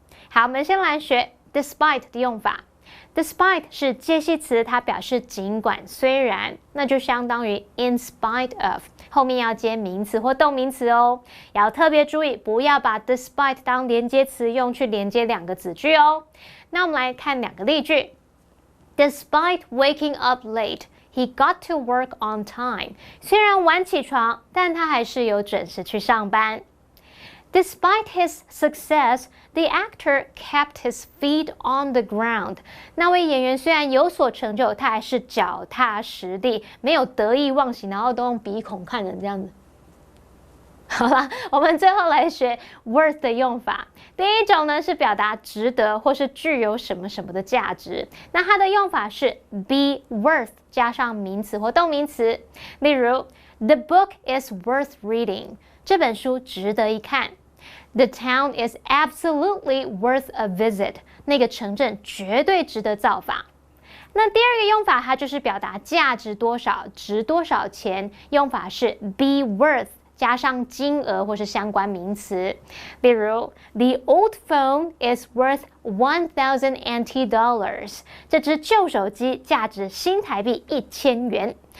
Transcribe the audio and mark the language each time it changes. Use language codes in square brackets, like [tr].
[zh] 好，我们先来学 despite 的用法。despite 是介系词，它表示尽管、虽然，那就相当于 in spite of， 后面要接名词或动名词哦。要特别注意，不要把 despite 当连接词用去连接2个子句哦。那我们来看2个例句。 [en] Despite waking up late, he got to work on time. [zh] 虽然晚起床，但他还是有准时去上班。 [en] Despite his success, the actor kept his feet on the ground. [zh] 那位演员虽然有所成就，他还是脚踏实地，没有得意忘形，然后都用鼻孔看人这样子。好啦，我们最后来学 worth 的用法。第一种呢是表达值得或是具有什么什么的价值，那它的用法是 be worth 加上名词或动名词。 [en] 例如 The book is worth reading， [zh] 这本书值得一看。 [en] The town is absolutely worth a visit， [zh] 那个城镇绝对值得造访。那第二个用法，它就是表达价值多少，值多少钱，用法是 be worth加上金额或是相关名词。 [en] 例如 The old phone is worth $1,000 NT， [zh] 这只旧手机价值新台币1000元。